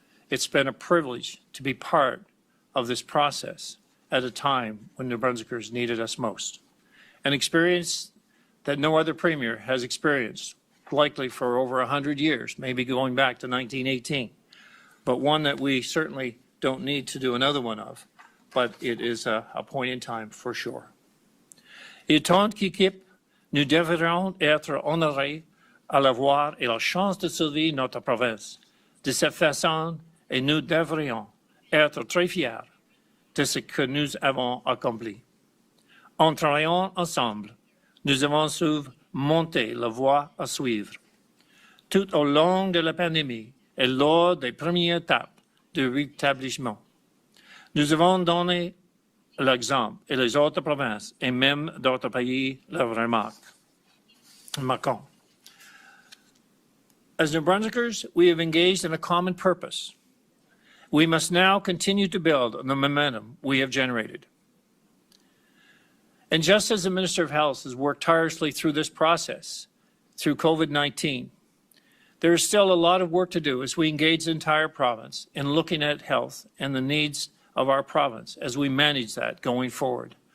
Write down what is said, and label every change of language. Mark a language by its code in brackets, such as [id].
[en] It's been a privilege to be part of this process at a time when New Brunswickers needed us most, an experience that no other premier has experienced, likely for over 100 years, maybe going back to 1918, but one that we certainly don't need to do another one of, but it is a point in time for sure. [fr] Et tant qu'équipe, nous devrons être honorés à l'avoir et la chance de servir notre province de cette façon, et nous devrions être très fiers de ce que nous avons accompli. En travaillant ensemble, nous avons su monter la voie à suivre. Tout au long de la pandémie et lors des premières étapes de rétablissement, nous avons donné l'exemple et les autres provinces et même d'autres pays le remarquent. [en] As New Brunswickers, we have engaged in a common purpose. We must now continue to build on the momentum we have generated. And just as the Minister of Health has worked tirelessly through this process, through COVID-19, there is still a lot of work to do as we engage the entire province in looking at health and the needs of our province as we manage that going forward.